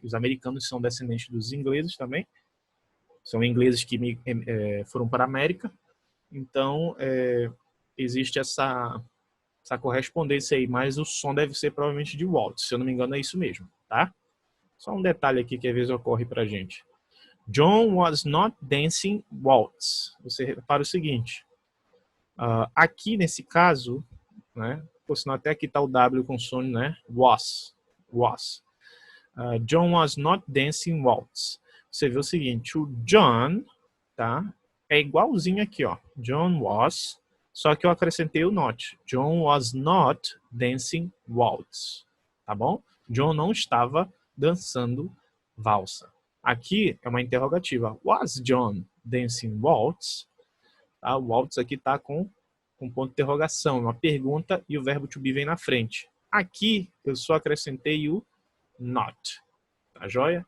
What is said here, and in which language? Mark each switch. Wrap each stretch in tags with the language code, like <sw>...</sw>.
<pt>Os americanos são descendentes dos ingleses também, são ingleses que foram para a América, então existe essa correspondência aí, mas o som deve ser provavelmente de waltz, se eu não me engano é isso mesmo, tá? Só um detalhe aqui que às vezes ocorre pra gente.</pt> <en>John was not dancing waltz.</en> <pt>Você repara o seguinte. Aqui, nesse caso, né, por sinal até aqui está o W com som, né?</pt> <en>Was. John was not dancing waltz.</en> <pt>Você vê o seguinte, o John, tá? É igualzinho aqui, ó.</pt> <en>John was,</en> <pt>só que eu acrescentei o not.</pt> <en>John was not dancing waltz.</en> <pt>Tá bom? John não estava dançando valsa. Aqui é uma interrogativa.</pt> <en>Was John dancing waltz?</en> <pt>Tá? O waltz aqui está com ponto de interrogação, uma pergunta e o verbo to be vem na frente. Aqui eu só acrescentei o not. Tá joia?</pt>